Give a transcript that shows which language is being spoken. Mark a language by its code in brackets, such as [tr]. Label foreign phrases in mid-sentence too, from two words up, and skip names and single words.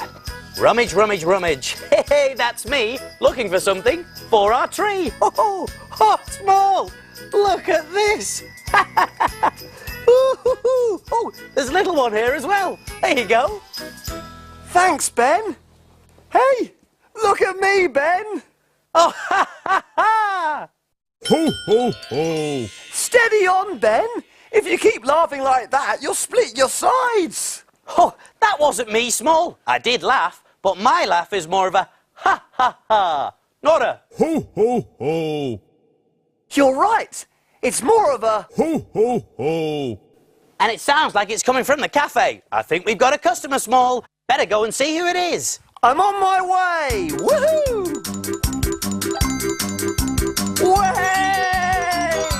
[en] Rummage, rummage, rummage. Hey, that's me looking for something for our tree. Oh, Small, look at this. Oh, there's a little one here as well. There you go. Thanks, Ben. Hey, look at me, Ben. Oh, ha! Ho, ho, ho! Steady on, Ben. If you keep laughing like that, you'll split your sides. Oh, that wasn't me, Small. I did laugh, but my laugh is more of a ha, ha, ha. Not a Ho, ho, ho! You're right. It's more of a... Ho, ho, ho! And it sounds like it's coming from the cafe. I think we've got a customer, Small. Better go and see who it is. I'm on my way. Woohoo! Way!